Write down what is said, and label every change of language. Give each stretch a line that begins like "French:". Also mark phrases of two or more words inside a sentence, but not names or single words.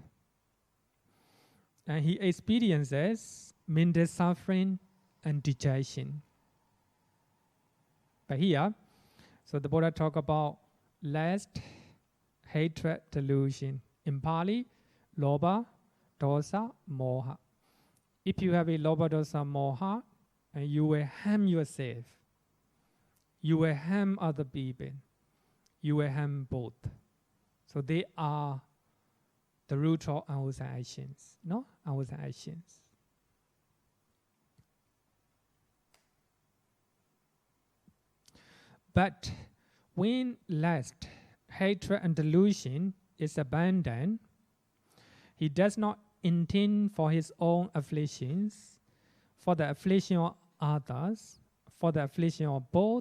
English: And he experiences mental suffering and dejection. But here, so the Buddha talk about lust, hatred, delusion.
Pali: In Pali, lobha, dosa, moha.
English: If you have a
Pali: lobha, dosa, moha,
English: and you will harm yourself, you will harm other people, you will harm both. So they are the root of unwholesome actions, unwholesome actions. But when lust, hatred, and delusion is abandoned, he does not intend for his own afflictions, for the affliction of others, for the affliction of both.